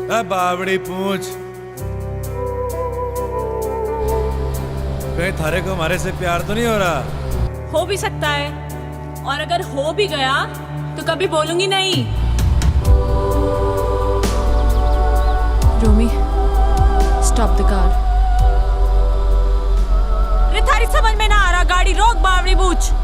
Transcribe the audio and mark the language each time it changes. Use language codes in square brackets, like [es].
[hi] बावड़ी पूछ, कहीं थारे को हमारे से प्यार तो नहीं हो रहा? हो भी सकता है, और अगर हो भी गया तो कभी बोलूंगी नहीं। [en] Romi, stop the car. [hi] अरे थारी समझ में ना आ रहा, गाड़ी रोक बावड़ी बूझ।